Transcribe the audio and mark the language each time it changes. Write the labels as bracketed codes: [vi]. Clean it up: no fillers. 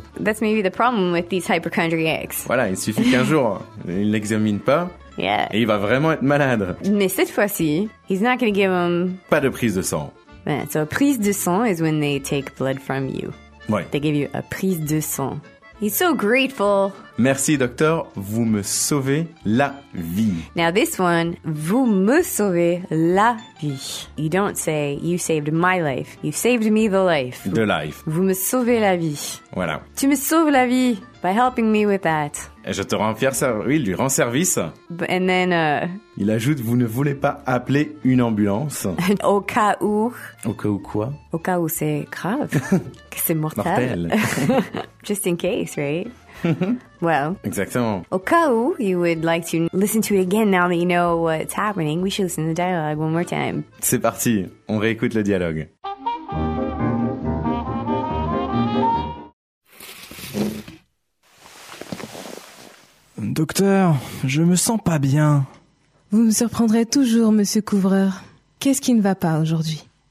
[en] That's maybe the problem with these hypochondriacs. [fr] Voilà, il suffit qu'un jour, il n'examine pas. [en] Yeah. [fr] Et il va vraiment être malade. Mais cette fois-ci, [en] he's not going to give him... [fr] Pas de prise de sang. [en] Yeah, so a prise de sang is when they take blood from you. [fr] Ouais. [en] They give you a prise de sang. He's so grateful. [fr] Merci, docteur. Vous me sauvez la vie. [en] Now, this one, [fr] vous me sauvez la vie. [en] You don't say, you saved my life. You saved me the life. The life. [fr] Vous me sauvez la vie. Voilà. Tu me sauves la vie [en] by helping me with that. [fr] Et je te rends fier, oui, il lui rend service. [en] And then... [fr] Il ajoute, vous ne voulez pas appeler une ambulance. Au cas où... Au cas où quoi? Au cas où c'est grave. Que c'est mortel. Mortel. [en] Just in case, right? Well. [fr] Exactement. Au cas où [en] you would like to listen to it again now that you know what's happening, we should listen to the dialogue one more time. [fr] C'est parti, on réécoute le dialogue. Docteur, je me sens pas bien. Vous me surprendrez toujours, monsieur Couvreur. Qu'est-ce qui ne va pas aujourd'hui?